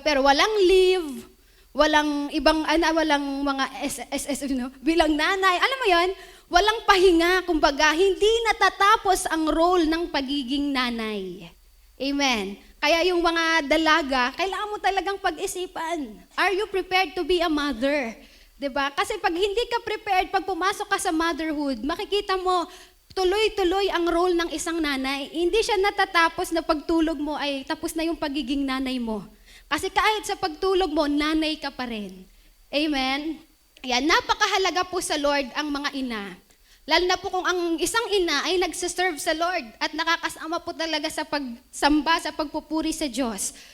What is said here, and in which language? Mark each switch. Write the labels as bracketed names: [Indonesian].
[Filipino] Pero walang leave, walang ibang, walang mga SSS, bilang nanay. Alam mo yon? Walang pahinga, kumbaga, hindi natatapos ang role ng pagiging nanay. Amen. Kaya yung mga dalaga, kailangan mo talagang pag-isipan. [English] Are you prepared to be a mother? [Filipino] Diba? Kasi pag hindi ka prepared, pag pumasok ka sa motherhood, makikita mo, tuloy-tuloy ang role ng isang nanay. Hindi siya natatapos na pagtulog mo ay tapos na yung pagiging nanay mo. Kasi kahit sa pagtulog mo, nanay ka pa rin. Amen? Ayan, napakahalaga po sa Lord ang mga ina. Lalo na po kung ang isang ina ay nagsiserve sa Lord at nakakasama po talaga sa pagsamba, sa pagpupuri sa Diyos.